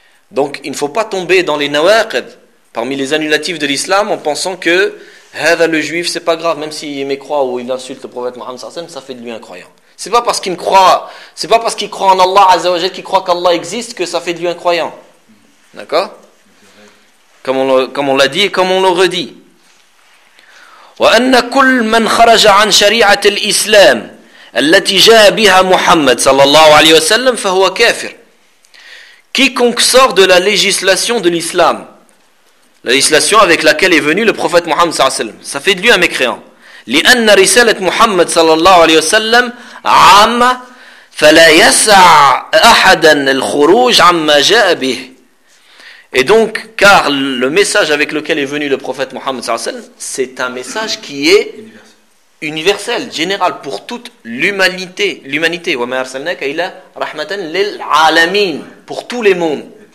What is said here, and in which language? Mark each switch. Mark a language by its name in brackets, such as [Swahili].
[French] Donc il ne faut pas tomber dans les nawaqid, parmi les annulatifs de l'islam, en pensant que hadha le juif, c'est pas grave, même s'il mécroit ou il insulte le prophète Mohammed sallallahu alayhi wa sallam, ça fait de lui un croyant. C'est pas parce qu'il croit en Allah azza wa jalla qu'il croit qu'Allah existe que ça fait de lui un croyant. D'accord ? Comme on l'a dit et comme on le redit. [Arabic] وأن كل من خرج عن شريعة الإسلام التي جاء بها محمد صلى الله عليه وسلم فهو كافر. [French] Quiconque sort de la législation de l'islam, la législation avec laquelle est venu le prophète Mohammed صلى الله عليه وسلم, ça fait de lui un mécréant. [Arabic] لأن رسالة محمد صلى الله عليه وسلم عامة فلا يسع أحدا الخروج عما جاء به. [French] Et donc, car le message avec lequel est venu le prophète Mohammed sallallahu alayhi wa sallam, c'est un message qui est universel, général pour toute l'humanité. L'humanité, [Arabic] wa ma arsalnaka illa rahmatan lil alamin, [French] pour tous les mondes.